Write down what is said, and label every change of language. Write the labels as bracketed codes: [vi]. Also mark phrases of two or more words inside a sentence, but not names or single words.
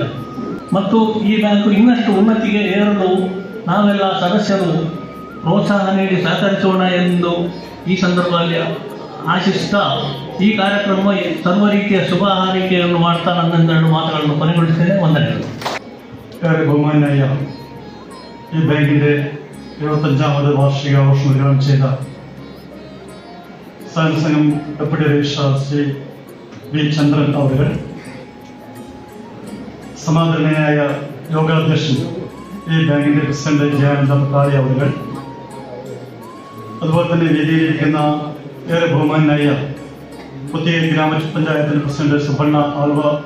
[kn] ಮತ್ತು ಈ ಬ್ಯಾಂಕು ಇನ್ನಷ್ಟು ಉನ್ನತಿಗೆ ಏರಲು ನಾವೆಲ್ಲ ಸದಸ್ಯರು ಪ್ರೋತ್ಸಾಹ ನೀಡಿ ಸಹಕರಿಸೋಣ ಎಂದು ಈ ಸಂದರ್ಭದಲ್ಲಿ ಆಶಿಸುತ್ತಾ ಈ ಕಾರ್ಯಕ್ರಮ ಸರ್ವ ರೀತಿಯ ಶುಭ ಹಾರೈಕೆಯನ್ನು ಮಾಡ್ತಾ ನನ್ನೆರಡು ಮಾತುಗಳನ್ನು ಕೊನೆಗೊಳಿಸುತ್ತೇನೆ. ವಂದನೆಗಳು. [ml] ബഹുമാനായ ഈ ബാങ്കിന്റെ 75ാമത് വാർഷികാഘോഷം ഉദ്ഘാടനം ചെയ്ത സഹകരണ സംഘം ഡെപ്യൂട്ടി രജിസ്ട്രാർ ശ്രീ വി ചന്ദ്രൻ അവർ, സമാദരണീയനായ യോഗാധ്യക്ഷൻ ഈ ബാങ്കിന്റെ പ്രസിഡന്റ് ജയാനന്ദ പട്ടാളി അവർ, അതുപോലെ തന്നെ വേദിയിലിരിക്കുന്ന ഏറെ ബഹുമാനായ പുത്തിയേരി ഗ്രാമപഞ്ചായത്തിന്റെ പ്രസിഡന്റ് സുബർണ ആൽവ.